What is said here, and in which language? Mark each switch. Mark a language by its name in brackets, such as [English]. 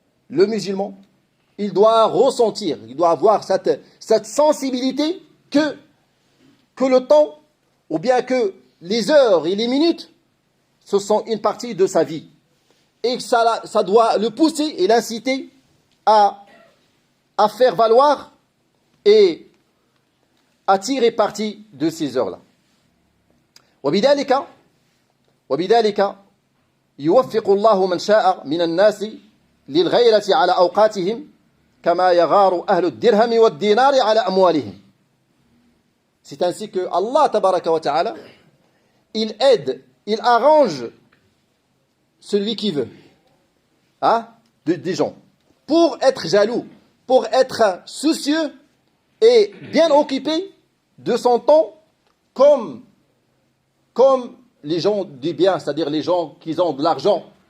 [French] Le musulman, il doit ressentir, il doit avoir cette sensibilité que le temps, ou bien que les heures et les minutes, ce sont une partie de sa vie. Et que ça doit le pousser et l'inciter à faire valoir et à tirer parti de ces heures-là. [Arabic] وبذلك يوفق الله من شاء من الناس للغيرة على أوقاتهم كما يغار أهل الدرهم والدينار على أموالهم. [French] C'est ainsi que Allah tabaraka wa ta'ala, il aide, il arrange celui qui veut, hein, des gens, pour être jaloux, pour être soucieux et bien occupé de son temps comme les gens du bien, c'est-à-dire les gens qui ont de l'argent.